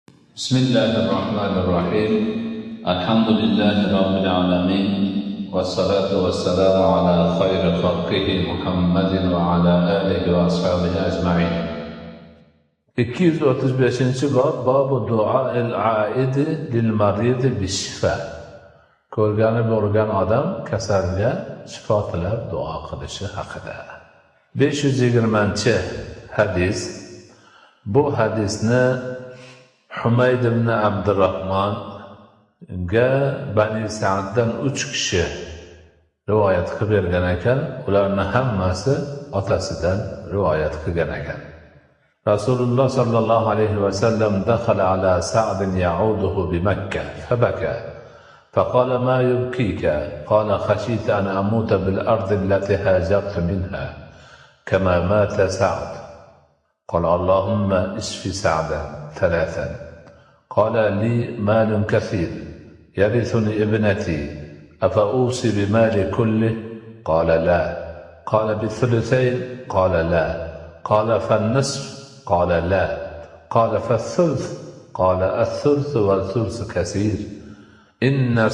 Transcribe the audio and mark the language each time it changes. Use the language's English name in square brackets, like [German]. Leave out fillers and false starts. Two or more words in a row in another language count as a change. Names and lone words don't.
[Arabic] بسم الله الرحمن الرحيم الحمد لله رب العالمين والصلاة والسلام على خير خلقه محمد وعلى آله وأصحابه أجمعين 235 باب دعاء العائد للمريض بالشفاء. [Uzbek] Ko'rgani bo'lgan odam kasalga shifo tilab duo qilishi haqida. 520-hadis. Bu hadisni Humayd ibn Abdurrahman ga Bani Sa'ddan 3 kishi rivoyat qilib bergan ekan. Ularning hammasi otasidan rivoyat qilgan ekan. [Arabic] رسول الله صلى الله عليه وسلم دخل على سعد يعوده بمكة فبكى فقال ما يبكيك قال خشيت أن أموت بالأرض التي هاجرت منها كما مات سعد قال اللهم اشف سعدا 3 قال لي مال كثير يرثني ابنتي أفأوصي بمالي كله قال لا قال بالثلثين قال لا قال فالنصف قال لا قال فالثلث قال الثلث والثلث كثير إن